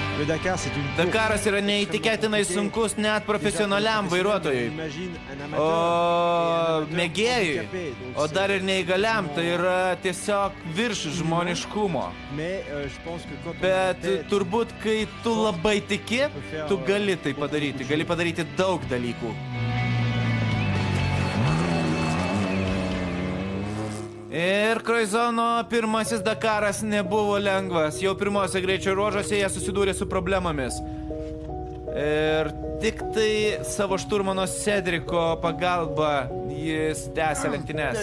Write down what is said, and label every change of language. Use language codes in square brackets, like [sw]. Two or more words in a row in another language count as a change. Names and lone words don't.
[fr] Dakar, c'est une course [lt] Dakaras yra neįtikėtinai sunkus net profesionaliam vairuotojui. [fr] Imagine un [lt] O [fr] amateur et un [lt] mėgėjui, [fr] handicapé. Donc, [lt] o [fr] c'est- [lt] dar ir neįgaliam, tai yra tiesiog virš žmoniškumo. [fr] Mais je pense que quand on [lt] Bet [fr] a la tête, [lt] turbūt, kai tu labai tiki, tu gali tai padaryti. Gali padaryti daug dalykų. Ir Kroizono pirmasis Dakaras nebuvo lengvas. Jau pirmose greičio ruožuose jie susidūrė su problemomis. Ir tik tai savo šturmano Cedriko pagalba jis tęsė lenktynes.